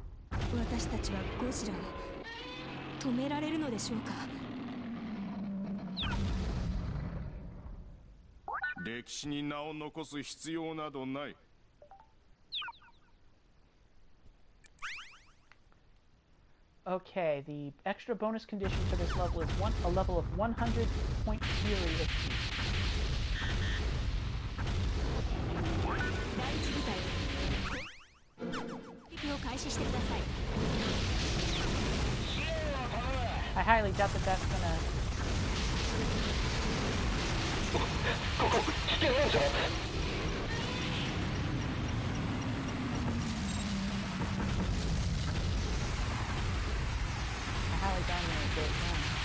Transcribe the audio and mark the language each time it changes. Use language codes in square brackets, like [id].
[ja] 私たちはゴジラを止められるのでしょうか。歴史に名を残す必要などない。 [en] Okay, the extra bonus condition for this level is a level of 100-point theory achieved. [ja] 第一部隊攻撃を開始してください。 [en] I highly doubt that that's gonna... [ja] ここ危険なんじゃ。 [en] I highly doubt it now.